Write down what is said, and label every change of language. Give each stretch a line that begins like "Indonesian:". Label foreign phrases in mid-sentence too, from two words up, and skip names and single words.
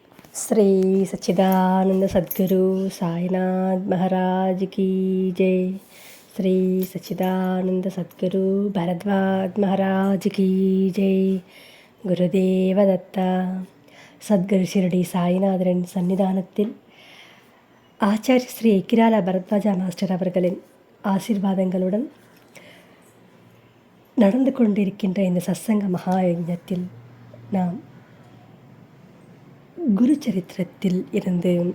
Hindi: श्री सच्चिदानंद सद्गुरु साईनाथ महाराज की जय। श्री सच्चिदानंद सद्गुरु भरद्वाज महाराज की जय.
Tamil: குருதேவ தத்தா. சத்குரு ஷிரடி சாய்நாதரின் சன்னிதானத்தில் ஆச்சாரிய ஸ்ரீ எக்கிராலா பரத்வாஜா மாஸ்டர் அவர்களின் ஆசீர்வாதங்களுடன் நடந்து கொண்டிருக்கின்ற இந்த சத்சங்க மகாயஜத்தில் நாம் குரு சரித்திரத்தில் இருந்து